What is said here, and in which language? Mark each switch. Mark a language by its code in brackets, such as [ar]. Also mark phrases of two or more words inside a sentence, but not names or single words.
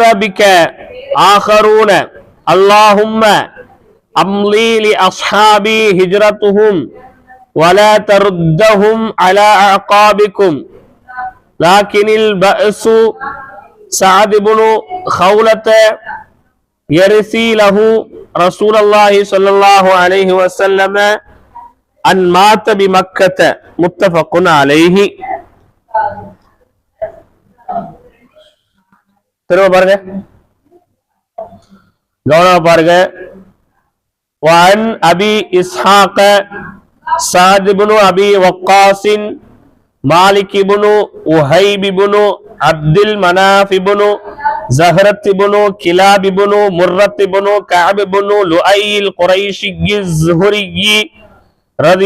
[ar] بك آخرون اللهم أملي لأصحابي هجرتهم ولا تردهم على أعقابكم لكن البأس سعد بن خولة يرثي له رسول الله صلى الله عليه وسلم أن مات بمكة متفق عليه. [ta] திரும்ப பாருங்க, கவனமா பாருங்க. [ar] وعن أبي إسحاق سعد بن أبي وقاص مالك بن وهيب بن عبد المناف بن زهرة بن كلاب بن مرة بن كعب بن لؤي القريشي الزهري رضي